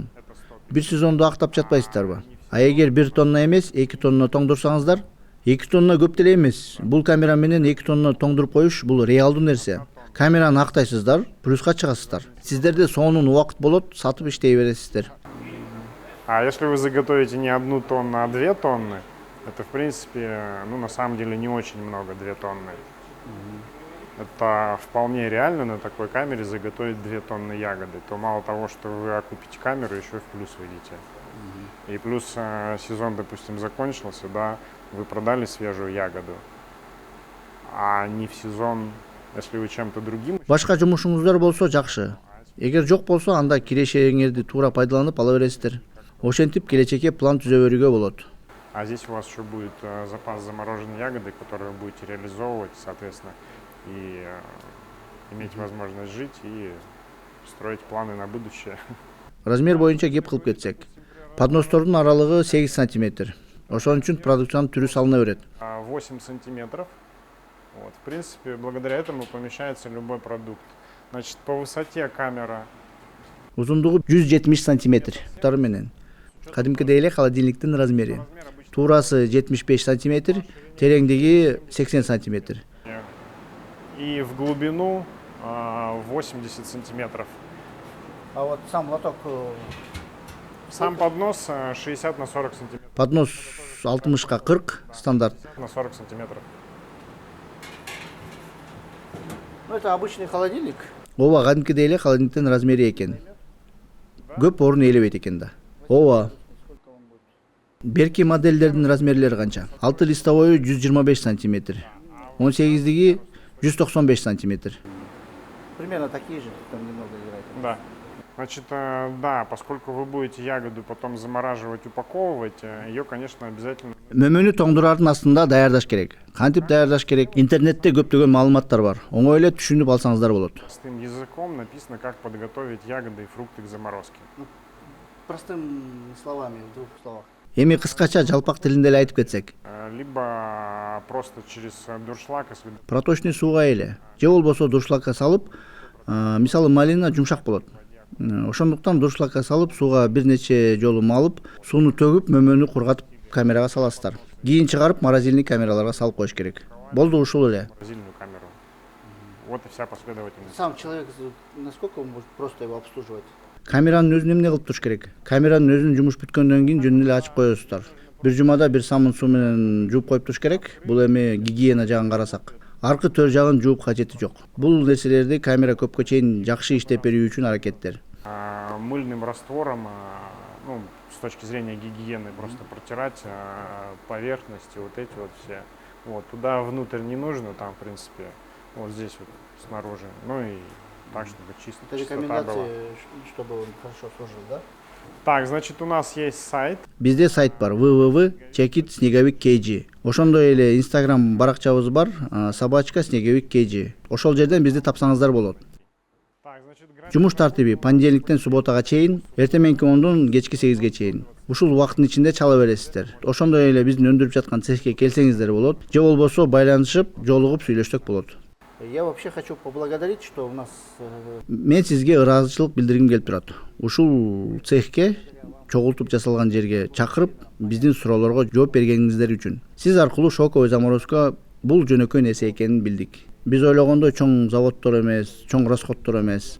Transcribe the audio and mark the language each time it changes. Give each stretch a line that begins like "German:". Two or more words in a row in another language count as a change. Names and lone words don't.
Kyrgyz: Бир сезондо актап жатпайсыздарбы? А эгер 1 тонна эмес, 2 тонна тоңдурсаңыздар, 2 тонна көп деле эмес. Бул камера менен 2 тонна тоңдуруп коюш бул реалдуу нерсе. Камераны актайсыздар, плюска чыгасыздар. Сиздерде сонун убакыт болот, сатып иштей бересиздер.
Russian: А если вы заготовите не 1 тонну, а 2 тонны, это в принципе, ну на самом деле не очень много 2 тонны. Это вполне реально на такой камере заготовить 2 тонны ягоды. То мало того, что вы окупите камеру, еще и в плюс выйдете. И плюс сезон, допустим, закончился, да, вы продали свежую ягоду, а не в сезон, если вы чем-то другим.
Kyrgyz: Башка жумушуңуздар болсо жакшы. Эгер жок болсо, анда кирешеңерди туура пайдаланып ала бересиздер. Ошентип келечекке план түзө берүүгө болот.
Russian: А здесь у вас еще будет запас замороженной ягоды, который вы будете реализовывать, соответственно, и иметь возможность жить и строить планы на будущее.
Kyrgyz: Размер боюнча кеп кылып кетсек, подностордун аралыгы 8 сантиметр. Ошон үчүн продукциянын түрү салына берет.
Russian: 8 сантиметров. Вот, в принципе, благодаря этому помещается любой продукт. Значит, по высоте камера.
Kyrgyz: Узундугу 170 сантиметр. Тары менен. Кадимкидей эле холодильниктин размери. Туурасы 75 сантиметр, тереңдиги 80 сантиметр.
Russian: И в глубину 80 сантиметров. А вот сам лоток... Сам поднос 60 на 40 сантиметров. Поднос 60-ка 40 стандарт. На 40 сантиметров. Ну, это обычный холодильник.
Kyrgyz: Ооба, кадимкидей эле холодильниктин размери экен. Көп орун ээлебейт экен да. Ооба. Берки модельдердин размерлери канча? 6 листовой 125 сантиметр. 18-диги 195 сантиметр.
Russian: Примерно такие же, там немного играет. Да. Значит, да, поскольку вы будете ягоду потом замораживать, упаковывать, ее, конечно, обязательно...
Kyrgyz: Мөмөнү тоңдурардын астында даярдаш керек. Кантип даярдаш керек? Интернетте көптөгөн маалыматтар бар. Оңой эле түшүнүп алсаңыздар болот.
Russian: Простым языком написано, как подготовить ягоды и фрукты к заморозке. Простым словами, в 2 словах.
Kyrgyz: Эми кыскача жалпак тилинде эле айтып кетсек,
Russian: Либо просто через дуршлаг, если...
Kyrgyz: проточный сууга эле же болбосо дуршлагка салып, мисалы малина жумшак болот. Ошондуктан дуршлагка салып, сууга бир нече жолу малып, сууну төгүп, мөмөнү кургатып камерага саласыздар. Кийин чыгарып морозильный камераларга салып коюш керек. Болду, ушул эле.
Russian: Морозильную камеру. Вот и вся последовательность. Сам человек, насколько он может просто его обслуживать?
Kyrgyz: Камеранын өзүн эмне кылып туруш керек? Камеранын өзүн жумуш бүткөндөн кийин жөн эле ачып коесуздар. Бир жумада бир самын суу менен жууп коюп туруш керек. Бул эми гигиена жагын карасак. Аркы төр жагын жууп кажети жок. Бул нерселерди камера көпкө чейин жакшы иштеп берүү үчүн аракеттер.
Russian: Мыльным раствором, ну, с точки зрения гигиены, просто протирать поверхности, вот эти вот все. Вот, туда внутрь не нужно, там, в принципе, вот здесь вот снаружи. Ну и так, чтобы чисто, Это чистота была. рекомендации, чтобы он хорошо служил, да? Так, значит, у нас есть сайт.
Kyrgyz: Бизде сайт бар www.checkit.kg. Ошондой эле Instagram баракчабыз бар _снеговик_kg. Ошол жерден бизди тапсаңыздар болот. Так, значит, Жумуш тартиби понедельниктен субботага чейин, эртең мененки 10-дон кечки 8-ге чейин. Ушул убакыттын ичинде чала бересиздер. Ошондой эле биздин өндүрүп жаткан цехке келсеңиздер болот, же болбосо байланышып, жолугуп сүйлөшсөк болот.
Russian: Я вообще хочу поблагодарить, что у нас...
Kyrgyz: Мен сизге ыраазычылык билдиргим келип турат. Ушул цехке чогултуп жасалган жерге чакырып, биздин суроолорго жооп бергениңиздер үчүн. Сиз аркылуу
Russian: шоковый заморозка
Kyrgyz: бул жөнөкөй нерсе экенин билдик. Биз ойлогондой чоң заводдор эмес, чоң расходдор эмес.